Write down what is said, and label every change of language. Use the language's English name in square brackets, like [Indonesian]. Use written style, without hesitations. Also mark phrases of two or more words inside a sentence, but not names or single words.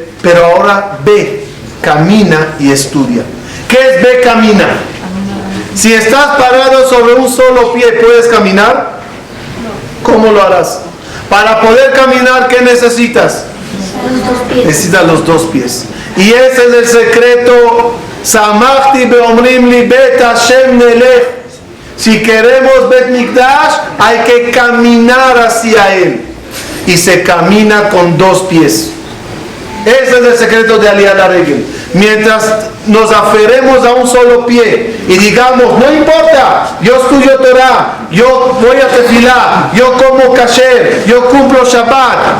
[Spanish] Pero ahora ve, camina y estudia. ¿Qué es ve, camina? Si estás parado sobre un solo pie, ¿puedes caminar? ¿Cómo lo harás? Para poder caminar, ¿qué necesitas? Necesitas los 2 pies. Y ese es el secreto. [Hebrew] שמחתי באמרים לי בית השם נלך. [Spanish] Si queremos [Hebrew] בית מקדש, [Spanish] hay que caminar hacia él. Y se camina con 2 pies. Ese es el secreto de [Hebrew] עלייה רגל. [Spanish] Mientras nos aferremos a un solo pie y digamos, no importa, yo estudio Torah, yo voy a tefilá, yo como kasher, yo cumplo Shabbat.